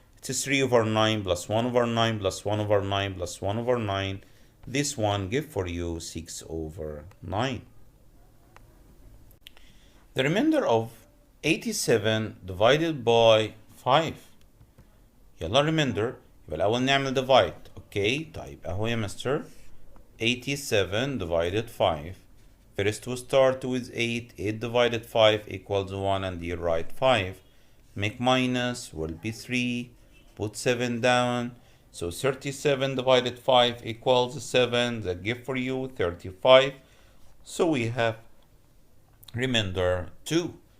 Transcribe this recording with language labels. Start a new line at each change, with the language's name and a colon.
English: It's 3 over 9 plus 1 over 9 plus 1 over 9 plus 1 over 9. This one give for you 6 over 9. The remainder of 87 divided by 5.
Arabic: يلا
English: remainder.
Arabic: يبقى الأول نعمل divide.
English: Okay,
Arabic: طيب أهو يا مستر 87 divided 5.
English: First we start with 8. 8 divided 5 equals 1 and you write 5. Make minus will be 3. Put 7 down. So 37 divided 5 equals 7. That give for you 35. So we have remainder 2.